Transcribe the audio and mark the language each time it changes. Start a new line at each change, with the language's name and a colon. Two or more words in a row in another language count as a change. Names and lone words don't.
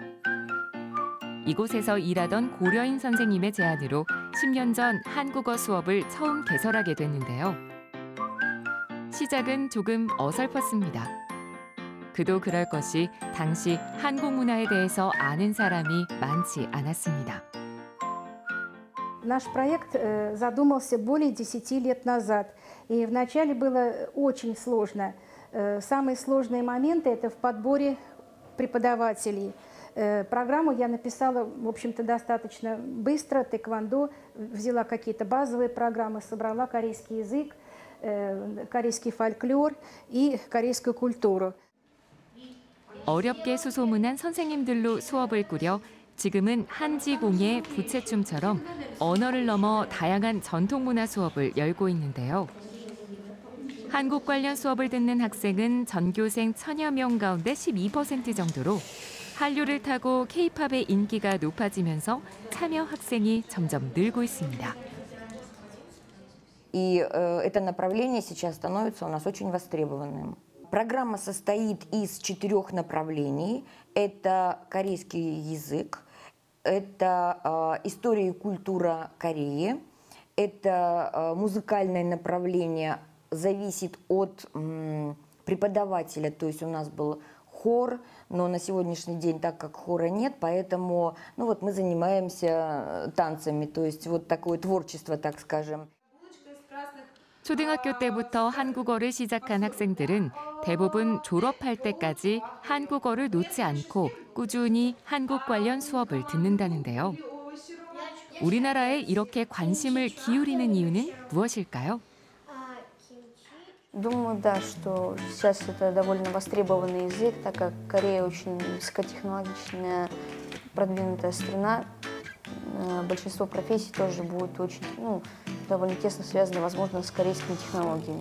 Korean: 이곳에서 일하던 고려인 선생님의 제안으로 10년 전 한국어 수업을 처음 개설하게 됐는데요. 시작은 조금 어설펐습니다. 그도 그럴 것이 당시 한국 문화에 대해서 아는 사람이 많지 않았습니다.
Russian: Наш проект задумался более 10 лет назад, и вначале было очень сложно. Самые сложные моменты – это в подборе преподавателей. Программу я написала, в общем-то, достаточно быстро, тэквондо, взяла какие-то базовые программы, собрала корейский язык, корейский фольклор и корейскую культуру.
Korean: 어렵게 수소문한 선생님들로 수업을 꾸려 지금은 한지공예, 부채춤처럼 언어를 넘어 다양한 전통문화 수업을 열고 있는데요. 한국 관련 수업을 듣는 학생은 전교생 1000여 명 가운데 12% 정도로 한류를 타고 K-팝의 인기가 높아지면서 참여 학생이 점점 늘고 있습니다.
Russian: И это направление сейчас становится у нас очень востребованным. Программа состоит из 4 направлений. Это корейский язык, это история и культура Кореи, это музыкальное направление, зависит от преподавателя, то есть у нас был хор, но на сегодняшний день, так как хора нет, поэтому мы занимаемся танцами, то есть вот такое творчество, так скажем.
Korean: 초등학교 때부터 한국어를 시작한 학생들은 대부분 졸업할 때까지 한국어를 놓지 않고 꾸준히 한국 관련 수업을 듣는다는데요. 우리나라에 이렇게 관심을 기울이는 이유는 무엇일까요?
Russian: Думаю, да, что сейчас это довольно востребованный язык, так как Корея очень высокотехнологичная, продвинутая страна. Большинство профессий тоже будет очень, довольно тесно связано, возможно, с корейскими технологиями.